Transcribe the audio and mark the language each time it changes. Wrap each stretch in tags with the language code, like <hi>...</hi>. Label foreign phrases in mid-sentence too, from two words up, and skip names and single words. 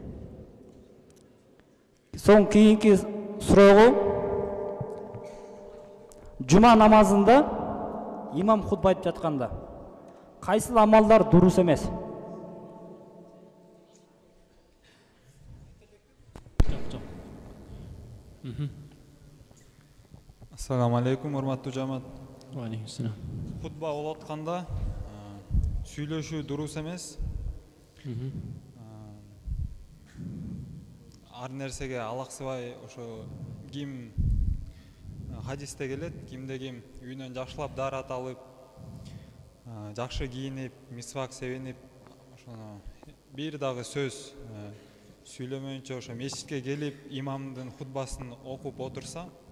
<ky>Соң кийинки суроого, жума намазында имам хутба айтып жатканда кайсыл амалдар дурус эмес?</ky> <ar>السلام عليكم,</ar> <ky>урматтуу жамаат.</ky> <ar>وعليكم السلام.</ar> <ky>Хутба болуп атканда сүйлөшүү дурус эмес. Ар нерсеге алаксыбай, ошо ким хадисте келет, кимде ким үйүнөн жакшылап дарат алып, жакшы кийинип, мисвак себенип, ошоно бир дагы сөз сүйлөмөйүнчө ошо мечитке келип, имамдын хутбасын окуп отурса,</ky>